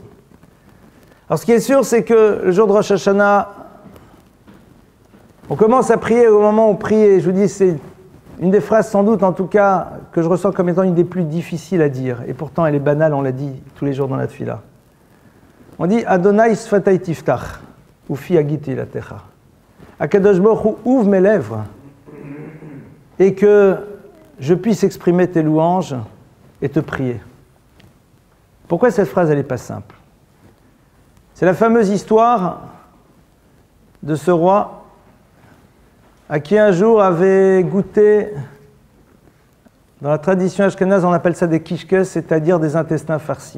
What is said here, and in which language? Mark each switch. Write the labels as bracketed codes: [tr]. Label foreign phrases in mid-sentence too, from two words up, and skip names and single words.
[fr] Alors ce qui est sûr, c'est que le jour de Rosh Hashanah, on commence à prier au moment où on prie, et je vous dis, c'est une des phrases sans doute, en tout cas, que je ressens comme étant une des plus difficiles à dire, et pourtant elle est banale, on l'a dit tous les jours dans la tfila. On dit « [he] אדני שפתי תפתח ופי יגיד תהלתך » הקדוש ברוך הוא, [fr] ouvre mes lèvres et que je puisse exprimer tes louanges et te prier. Pourquoi cette phrase, elle n'est pas simple? C'est la fameuse histoire de ce roi à qui un jour avait goûté, dans la tradition ashkénaze, on appelle ça des kishkes, c'est-à-dire des intestins farcis.